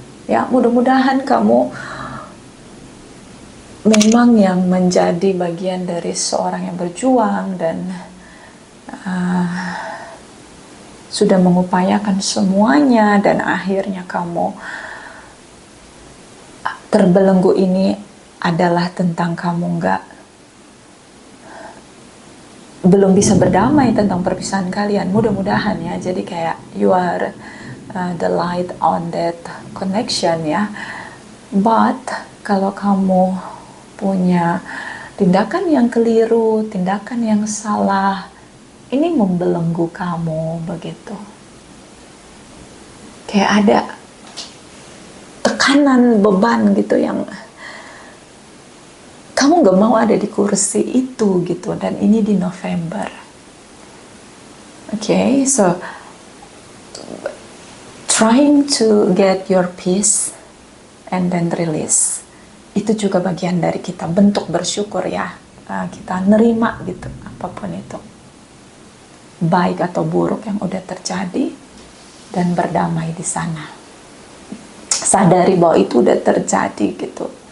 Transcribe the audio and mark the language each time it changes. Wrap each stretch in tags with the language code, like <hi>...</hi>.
<id>Ya, mudah-mudahan kamu memang yang menjadi bagian dari seorang yang berjuang dan sudah mengupayakan semuanya, dan akhirnya kamu terbelenggu. Ini adalah tentang kamu belum bisa berdamai tentang perpisahan kalian, mudah-mudahan ya. Jadi kayak</id> <en>you are the light on that connection ya.</en> <id>But kalau kamu punya tindakan yang keliru, tindakan yang salah, ini membelenggu kamu begitu. Kayak ada tekanan, beban gitu yang kamu gak mau ada di kursi itu gitu. Dan ini di November.</id> <en>Okay, so trying to get your peace and then release.</en> <id>itu juga bagian dari kita, bentuk bersyukur ya. Kita nerima gitu apapun itu, baik atau buruk yang udah terjadi, dan berdamai di sana, sadari bahwa itu udah terjadi gitu.</id>